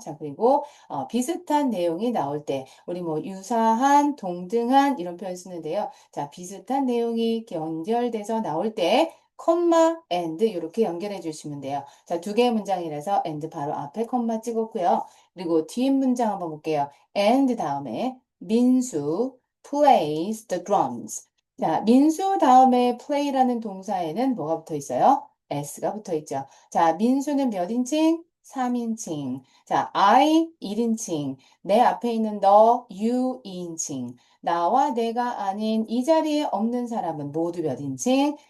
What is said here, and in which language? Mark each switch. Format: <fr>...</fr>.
<ko>자, 그리고 비슷한 내용이 나올 때 우리 뭐 유사한, 동등한 이런 표현 쓰는데요. 자, 비슷한 내용이 연결돼서 나올 때 콤마, and 이렇게 연결해 주시면 돼요. 자, 두 개의 문장이라서 and 바로 앞에 콤마 찍었고요. 그리고 뒷 문장 한번 볼게요.</ko> <en>and 다음에 민수 plays the drums.</en> <ko>자, 민수 다음에 play라는 동사에는 뭐가 붙어 있어요? s가 붙어 있죠. 자, 민수는 몇 인칭? 3인칭. 자, I 1인칭. 내 앞에 있는 너, you 2인칭. 나와 내가 아닌 이 자리에 없는 사람은 모두 몇 인칭?</ko>